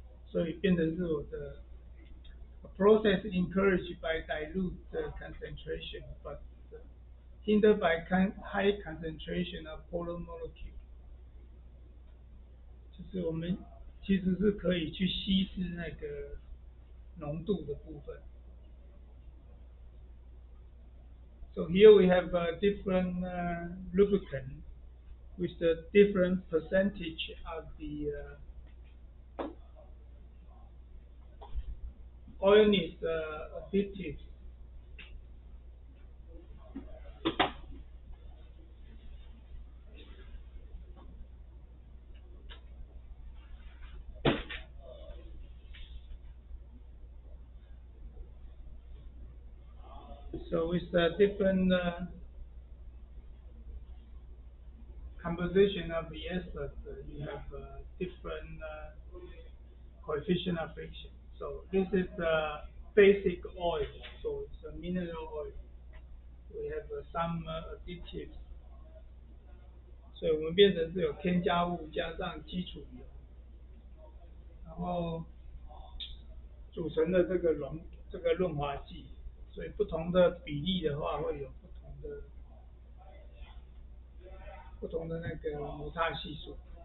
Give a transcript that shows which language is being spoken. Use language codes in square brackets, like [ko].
[zh] 所以变成是我的 [en] a process encouraged by dilute concentration but hindered by high concentration of polar molecule， [zh] 就是我们其实是可以去稀释那个浓度的部分。 [en] So here we have different lubricant with the different percentage of the oilness additives. So with different composition of the esters, you have different coefficient of friction. So this is basic oil, so it's a mineral oil. We have some additives， [zh] 所以我们变成是有添加物加上基础油，然后组成的这个润滑剂，所以不同的比例的话会有不同的那个摩擦系数。